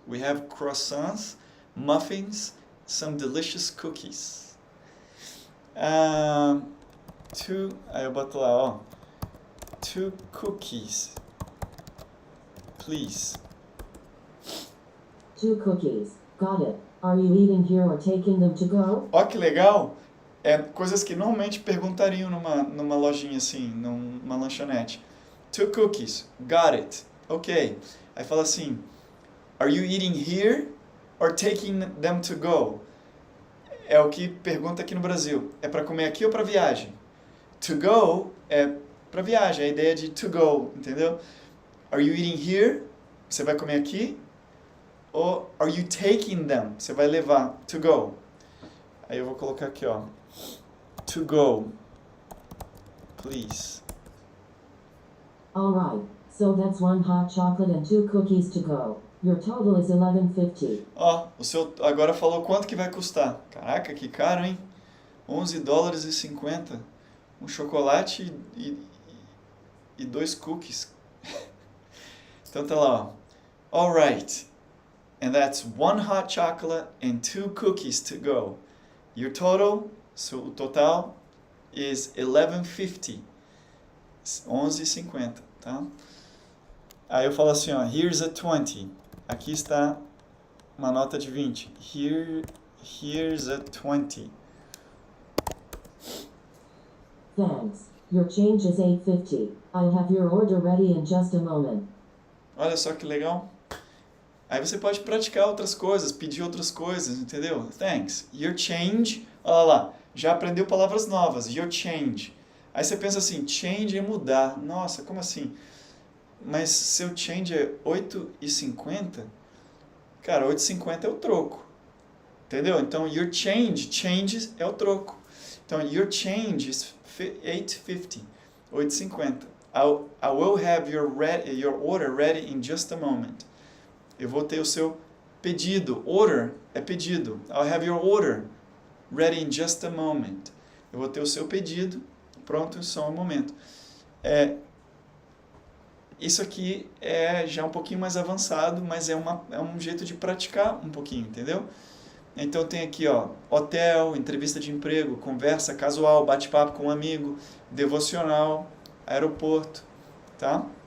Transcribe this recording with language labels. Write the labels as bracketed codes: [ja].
[en] We have croissants, muffins, some delicious cookies. [pt] Aí eu boto lá, ó. [en] 2 cookies, please. 2 cookies. Got it. Are you eating here or taking them to go? [pt] Ó, que legal. Coisas que normalmente perguntariam numa lojinha assim, numa lanchonete. [en] 2 cookies. Got it. Ok. [pt] Aí fala assim, [en] are you eating here or taking them to go? [pt] É o que pergunta aqui no Brasil. É para comer aqui ou para viagem? [en] To go [pt] é para viagem, a ideia de [en] to go, [pt] entendeu? [en] Are you eating here? [pt] Você vai comer aqui? [en] Ou are you taking them? [pt] Você vai levar, [en] to go. [pt] Aí eu vou colocar aqui, ó. [en] To go, please. All right. So that's 1 hot chocolate and 2 cookies to go. Your total is $11.50. [pt] Ó, o seu agora falou quanto que vai custar. Caraca, que caro, hein? $11,50. Um chocolate e 2 cookies. Então tá lá, ó. [en] All right. And that's 1 hot chocolate and 2 cookies to go. Your total, [pt] o total [en] is $11.50. [pt] $11.50, tá? Aí eu falo assim, ó, [en] here's a 20. [pt] Aqui está uma nota de 20. [en] Here's a 20. Thanks. Your change is $8.50. I'll have your order ready in just a moment. [pt] Olha só que legal. Aí você pode praticar outras coisas, pedir outras coisas, entendeu? [en] Thanks. Your change, [pt] olha lá, já aprendeu palavras novas. Your change. Aí você pensa assim, change é mudar. Nossa, como assim? Mas seu change é $8,50? Cara, $8,50 é o troco. Entendeu? Então, [en] your change [pt] é o troco. [en] Então, your change is $8.50. $8,50. I will have your order ready in just a moment. [pt] Eu vou ter o seu pedido. Order é pedido. [en] I'll have your order ready in just a moment. [pt] Eu vou ter o seu pedido pronto em só um momento. Isso aqui é já um pouquinho mais avançado, mas é um jeito de praticar um pouquinho, entendeu? Então tem aqui, ó, hotel, entrevista de emprego, conversa casual, bate-papo com um amigo, devocional, aeroporto, tá?